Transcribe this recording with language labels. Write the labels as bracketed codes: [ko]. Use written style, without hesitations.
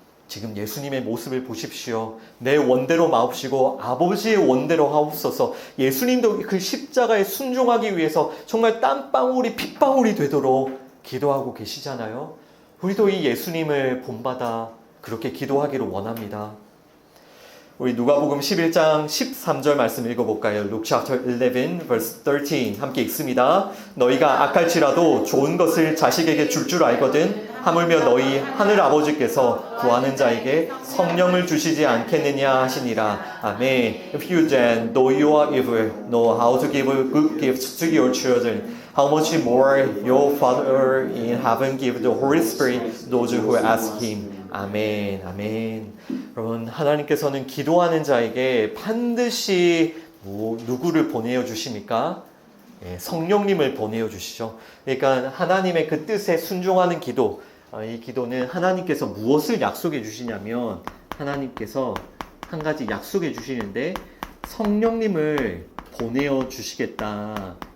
[ko] 지금 예수님의 모습을 보십시오. 내 원대로 마옵시고 아버지의 원대로 하옵소서. 예수님도 그 십자가에 순종하기 위해서 정말 땀방울이 핏방울이 되도록 기도하고 계시잖아요. 우리도 이 예수님을 본받아 그렇게 기도하기를 원합니다. 우리 누가복음 11장 13절 말씀 읽어볼까요? [en] Luke chapter 11 verse 13 [ko] 함께 읽습니다. 너희가 악할지라도 좋은 것을 자식에게 줄 알거든 하물며 너희 하늘 아버지께서 구하는 자에게 성령을 주시지 않겠느냐 하시니라. 아멘. [en] If you then, though you are evil, know how to give good gifts to your children, how much more your Father in heaven give the Holy Spirit those who ask Him. [ko] 아멘, 아멘. 여러분, 하나님께서는 기도하는 자에게 반드시 누구를 보내어 주십니까? 성령님을 보내어 주시죠. 그러니까 하나님의 그 뜻에 순종하는 기도, 이 기도는 하나님께서 무엇을 약속해 주시냐면 하나님께서 한 가지 약속해 주시는데 성령님을 보내어 주시겠다.